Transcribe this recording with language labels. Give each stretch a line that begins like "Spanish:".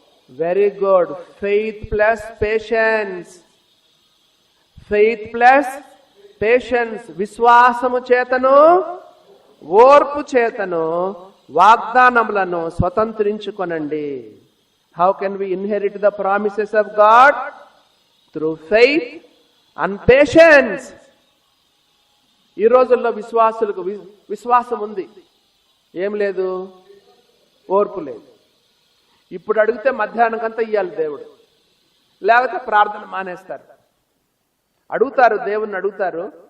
English: Very good. Faith plus patience. Faith plus patience.
Telugu: విశ్వాసము చేతను ఓర్పు చేతను వాగ్దానములను స్వతంత్రించుకొనండి.
English: How can we inherit the promises of God? Through faith and patience.
Telugu: ఈ రోజుల్లో విశ్వాసులకు విశ్వాసం ఉంది, ఏం లేదు, ఓర్పు లేదు. ఇప్పుడు అడిగితే మధ్యాహ్నంకంతా ఇయ్యాలి దేవుడు, లేకపోతే ప్రార్థన మానేస్తారు. అడుగుతారు, దేవుణ్ణి అడుగుతారు,